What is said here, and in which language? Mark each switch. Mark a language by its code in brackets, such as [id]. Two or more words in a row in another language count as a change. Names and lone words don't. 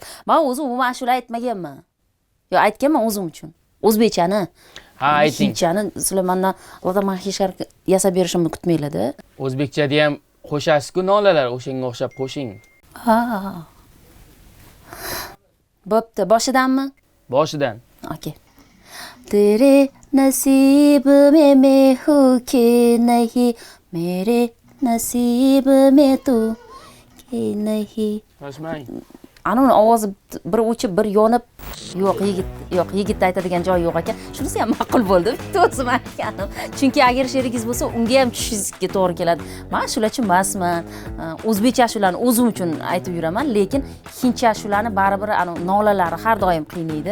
[uz] Men o'zim umuman ashula aytmaganman. Yo, aytganman o'zim uchun. O'zbekchani. Ha, ayting. Hindchani Sulaymondan otaman hishar yasab berishimni kutmaylar-da. O'zbekchada ham qo'shasiz-ku nolalar, o'shanga o'xshab qo'shing. Ha. Bo'pti, boshidanmi? Boshidan. Okay. [hi] तेरे नसीब में मैं हूँ कि नहीं मेरे नसीब में तू कि नहीं [uz] Toshmang. Ana ovozi bir o'chib, bir yonib, yo'q, yigit aytadigan joyi yo'q ekan. Shunisi ham ma'qul bo'ldi. Bitta o'zim aytganim. Chunki agar sherigingiz bo'lsa, unga ham tushishingizga to'g'ri keladi. Men ashulachi emasman. O'zbekcha ashulani o'zim uchun aytib yuraman, lekin hindcha ashulani baribir ana nolalari har doim qiynaydi.